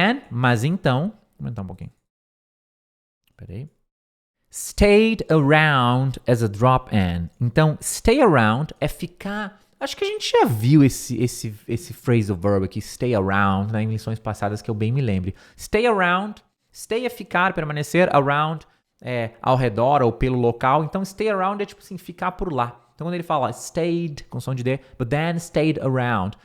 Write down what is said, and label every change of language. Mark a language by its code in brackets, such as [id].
[pt] Mas então, vou aumentar um pouquinho. Peraí. [en] Stayed around as a drop-in. [pt] Então, stay around é ficar... Acho que a gente já viu esse phrasal verb aqui, stay around, né, em lições passadas que eu bem me lembre. Stay around, stay é ficar, permanecer, around é ao redor ou pelo local. Então, stay around é tipo assim, ficar por lá. Então, quando ele fala stayed, com som de D, [en] but then stayed around.